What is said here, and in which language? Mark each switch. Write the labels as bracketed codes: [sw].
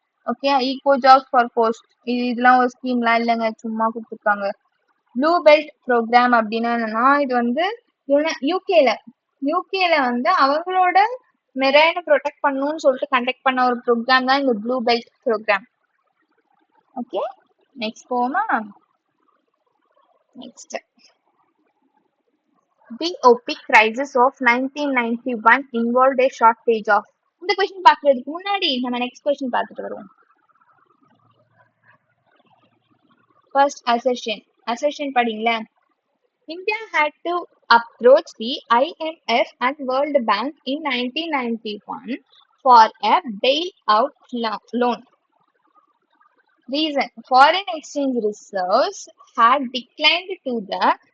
[ta] Okay, ego jobs for cost, இதெல்லாம் ஒரு ஸ்கீம்லாம் இல்லைங்க, சும்மா கொடுத்துருக்காங்க. ப்ளூ பெல்ட் ப்ரோக்ராம் அப்படின்னா என்னன்னா, இது வந்து யூகேல வந்து அவங்களோட மெரைனை ப்ரொடெக்ட் பண்ணணும்னு சொல்லிட்டு கண்டக்ட் பண்ண ஒரு ப்ரோக்ராம் தான் இந்த blue belt program. Okay, next போமா. [en] Next, the OPEC crisis of 1991 involved a shortage of. [ta] இந்த கொஸ்டின் பார்க்கறதுக்கு முன்னாடி நம்ம நெக்ஸ்ட் கொஸ்டின் பார்த்துட்டு வருவோம். [en] first assertion [ta] படிங்களா. [en] India had to approach the IMF and World Bank in 1991 for a bailout loan. Reason, foreign exchange reserves had declined to the